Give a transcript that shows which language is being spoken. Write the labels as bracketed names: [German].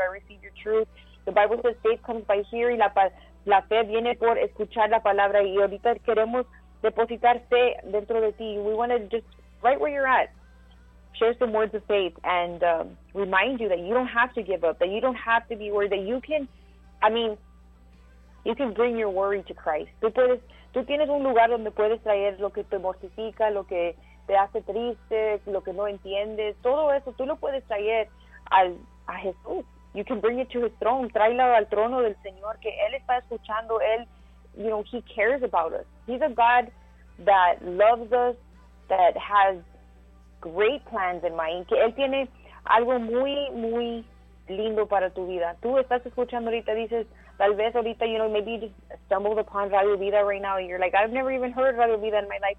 [English] I receive your truth. The Bible says faith comes by hearing. [Spanish] La fe viene por escuchar la palabra. Y ahorita queremos depositar fe dentro de ti. [English] We want to just, right where you're at, share some words of faith and remind you that you don't have to give up, that you don't have to be worried, that you can bring your worry to Christ. [Spanish] Tú tienes un lugar donde puedes traer lo que te mortifica, lo que te hace triste, lo que no entiendes. Todo eso, tú lo puedes traer a Jesús. [English] You can bring it to his throne. [Spanish] Tráelo al trono del Señor, que Él está escuchando. [English] Él, you know, he cares about us. He's a God that loves us, that has great plans in mind. [Spanish] Que Él tiene algo muy, muy lindo para tu vida. Tú estás escuchando ahorita, dices, tal vez ahorita, [English] you know, maybe you just stumbled upon Radio Vida right now, and you're like, I've never even heard Radio Vida in my life.